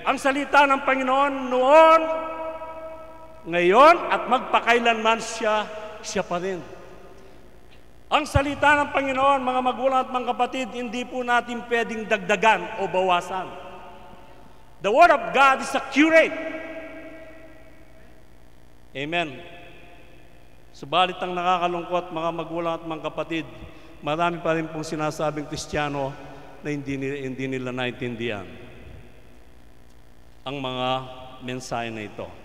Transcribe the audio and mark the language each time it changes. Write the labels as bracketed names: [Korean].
[Filipino] Ang salita ng Panginoon noon, ngayon at magpakailanman siya pa rin. Ang salita ng Panginoon, mga magulang at mga kapatid, hindi po natin pwedeng dagdagan o bawasan. [English] The Word of God is accurate. Amen. [Filipino] Subalit ang nakakalungkot, mga magulang at mga kapatid, marami pa rin pong sinasabing Kristiyano na hindi nila naintindihan ang mga mensahe na ito.